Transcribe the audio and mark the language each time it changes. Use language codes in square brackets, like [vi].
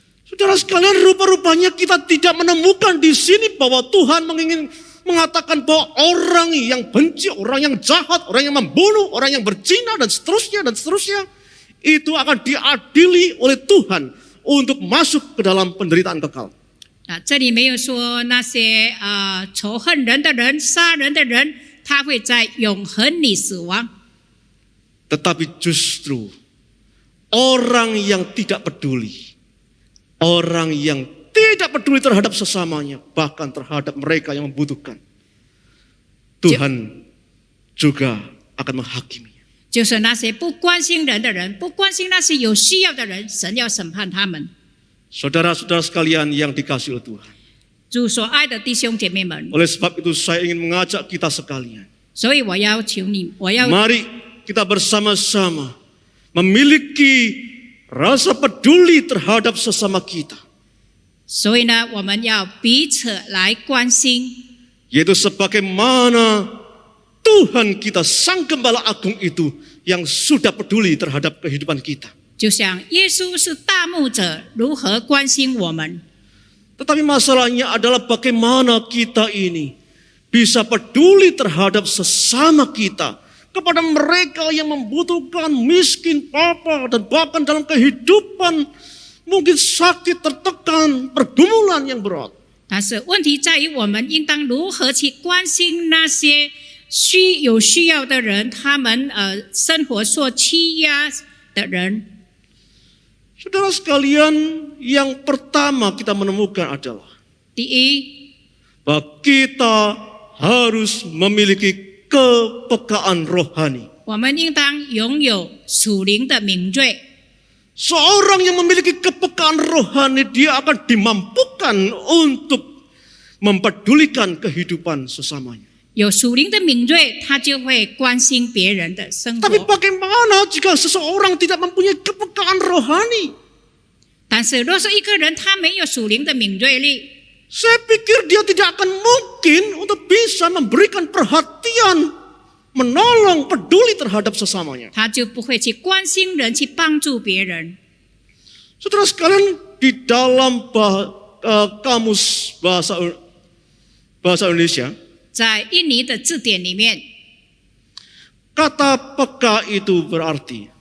[id] Saudara sekalian, rupa-rupanya kita tidak menemukan di sini bahwa Tuhan mengatakan bahwa orang yang benci, orang yang jahat, orang yang membunuh, orang yang berzina dan seterusnya itu akan diadili oleh Tuhan untuk masuk ke dalam penderitaan kekal. [zh] 这里没有说那些仇恨人的人、杀人的人，他会在永恒里死亡。 [id] Tetapi justru orang yang tidak peduli, orang yang tidak peduli terhadap sesamanya, bahkan terhadap mereka yang membutuhkan, Tuhan juga akan menghakimi. [zh] 就是那些不关心人的人，不关心那些有需要的人，神要审判他们。 [id] Saudara-saudara sekalian yang dikasihi oleh Tuhan. [zh] 主所爱的弟兄姐妹们， [id] Oleh sebab itu saya ingin mengajak kita sekalian. [zh] 所以我要求你，我要 [id] Mari kita bersama-sama memiliki rasa peduli terhadap sesama kita. [zh] 所以呢，我们要彼此来关心， [id] Yaitu sebagaimana Tuhan kita Sang Gembala Agung itu yang sudah peduli terhadap kehidupan kita. [zh] 就像耶稣是大牧者，如何关心我们？ [id] Tetapi masalahnya adalah bagaimana kita ini bisa peduli terhadap sesama kita, kepada mereka yang membutuhkan, miskin, papa, dan bahkan dalam kehidupan mungkin sakit, tertekan, pergumulan yang berat. [zh] 但是问题在于，我们应当如何去关心那些有需要的人，他们生活受欺压的人。 [id] Saudara sekalian, yang pertama kita menemukan adalah [zh] 第一， [id] bahwa kita harus memiliki kepekaan rohani. [zh] 我们应当拥有属灵的敏锐。 [id] Seorang yang memiliki kepekaan rohani, dia akan dimampukan untuk mempedulikan kehidupan sesamanya. [zh] 有属灵的敏锐，他就会关心别人的生 [id] Tapi [zh] 活。 [id] bagaimana jika seseorang tidak mempunyai kepekaan rohani? [zh] 但是，若是一个人他没有属灵的敏锐力， [id] Saya pikir dia tidak akan mungkin untuk bisa memberikan perhatian, menolong, peduli terhadap sesamanya. [zh] 他就不会去关心人，去帮助别人。 [id] Saudara sekalian, di dalam kamus bahasa Indonesia, [zh] 在印尼的字典里面， [id] kata peka itu berarti